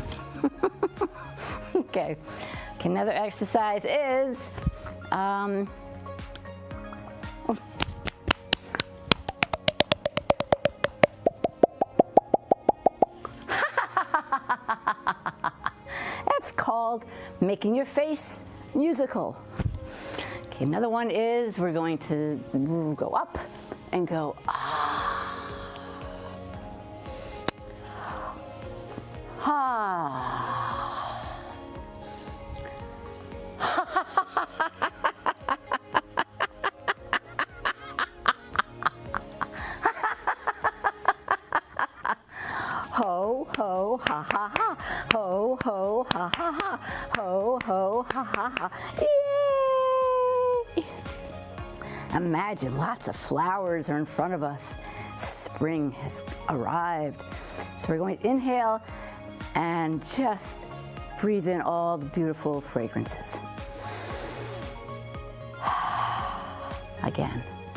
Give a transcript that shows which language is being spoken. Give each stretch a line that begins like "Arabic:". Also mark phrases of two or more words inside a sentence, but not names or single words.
English: Okay, another exercise is, that's called making your face musical. Okay, another one is we're going to go up and go ah. Ha. Ho ho ha ha ha, ho ho ha ha ha, ho ho ha ha ha. Yay! Imagine lots of flowers are in front of us. Spring has arrived. So we're going to inhale and just breathe in all the beautiful fragrances. Again.